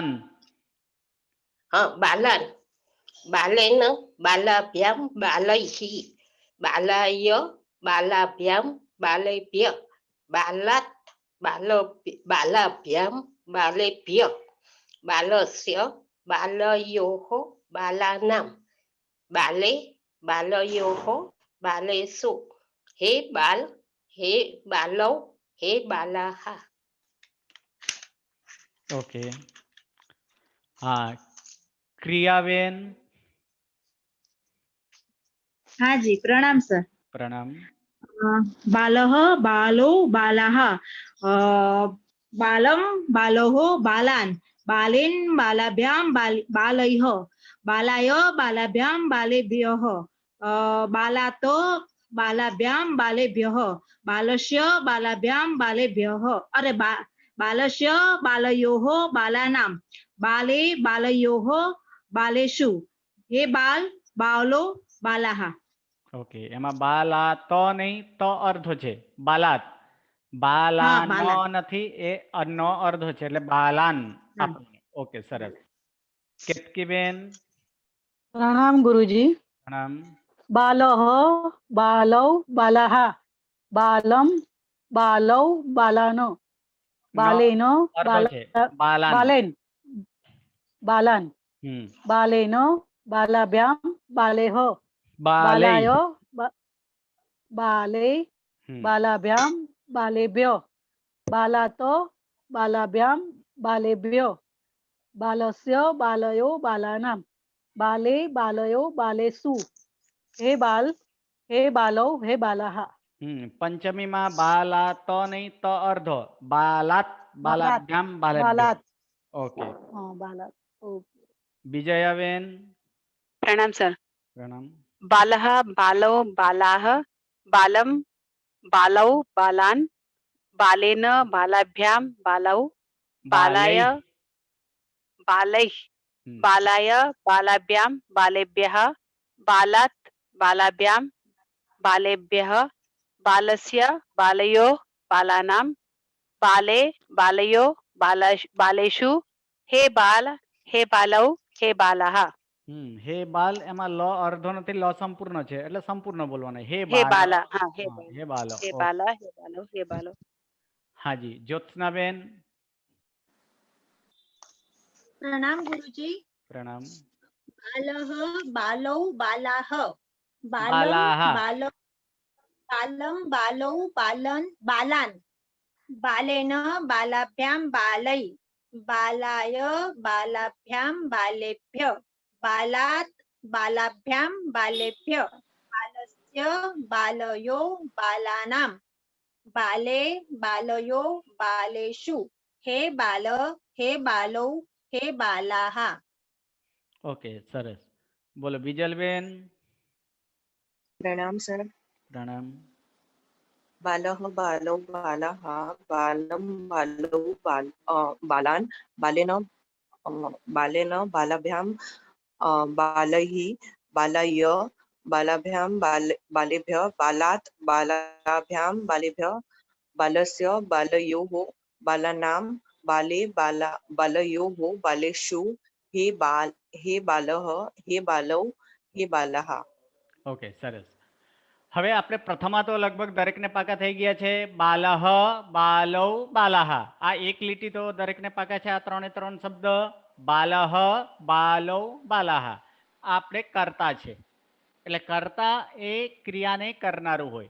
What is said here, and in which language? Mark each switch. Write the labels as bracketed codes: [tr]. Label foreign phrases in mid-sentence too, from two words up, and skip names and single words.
[sa] हाँ बालान बालेन बालाभ्यां बालैः बालाय बालाभ्यां बालेभ्य बालात् बालाभ्यां बालेभ्य बालस्य बालयोः बालानां बाले बालयोः बालेषु हे बाल हे बालौ हे बालाः. [gu] ઓકે. હા, ક્રિયાબેન. હા જી, પ્રણામ સર. प्रणाम. [sa] बालः बालो बालाः बालं बालोः बालान् बालेन बालाभ्यां बालैः बालाय बालाभ्यां बालेभ्यः बालातो बालाभ्यां बालेभ्यः बालस्य बालाभ्यां बालेभ्यः बालस्य बालयोः बालानां बाले बालयोः बालेषु हे बाल बालो बालाः. [gu] ઓકે, એમાં બાલા તો નહીં, તો અર્ધો છે. [sa] बालात. बाला [gu] हाँ, नो [sa] बालात. [gu] નથી, એ અનો અર્ધો છે એટલે બાલાન. हाँ. ઓકે, સરસ. કેતકીબેન. પ્રણામ ગુરુજી. प्रणाम. [sa] बालः बालौ बालाः बालं बालौ बालान નો बालेन [gu] અર્ધો છે બાલાન. [sa] बालेन बालान् बालेन बालाभ्यां बालेः बालै. बालाय बाले बालाभ्यां बालेभ्यो बालातो बालाभ्यां बालेभ्यो बालस्य बालयो बालानां बाले बालयो बालेषु हे बाल हे बालौ हे बालाः. [gu] પંચમીમાં બાલા તો નહીં, તો અર્ધો. [sa] बालात बालाभ्याम बालेभ्यो. बालात. [gu] ओके. हाँ, बालात. ओके. विजयाबेन. પ્રણામ સર. प्रणाम. [sa] बालः बालो बालाः बालं बालौ बालान् बालेन बालाभ्यां बालौ बालाय बालैः बालाय बालाभ्यां बालेभ्यः बालात् बालाभ्यां बालेभ्यः बालस्य बालयोः बालानां बाले बालयो बालेषु हे बाल हे बालौ हे बालाः. हे बाल [gu] એમાં લ અર્ધો નહીં, લ સંપૂર્ણ છે એટલે સંપૂર્ણ બોલવાના. હે [sa] बाला. हाँ, हे बाल, हे बालो. हे बाला हे बालो हे बालो. [gu] હા જી, જ્યોત્સનાબેન. પ્રણામ ગુરુજી. प्रणाम. [sa] बालः बालौ बालाः बालं बालाः बाल बालं बालौ बालन बालान् बालेन बालाभ्यां बालै बालाय बालाभ्यां बालेभ्य बालात् बालाभ्यां बालेभ्य बालस्य बालयो बालानां बाले बालयो बालेषु हे बाल हे बालौ हे बालाः. [gu] ઓકે સરસ. બોલો બીજલબેન. પ્રણામ સર. પ્રણામ. [sa] बालः बालौ बालाः बालं बालौ बालान् बालेन बालेन बालाभ्यां बालैः बालाय बालाभ्यां बालेभ्यः बालात् बालाभ्यां बालेभ्यः बालस्य बालयोः बालानां बाले बालयोः बालेषु हे बालः हे बालौ हे बालाः. [gu] ઓકે સરસ. હવે આપણે પ્રથમા તો લગભગ દરેકને પાકા થઈ ગયા છે. [sa] બાલહ બાલૌ બાલાહ [gu] આ એક લીટી તો દરેકને પાકા છે. આ ત્રણે ત્રણ શબ્દ [sa] બાલહ બાલૌ બાલાહ [gu] આપણે કરતા છે, એટલે કરતા એ ક્રિયાને કરનારું હોય.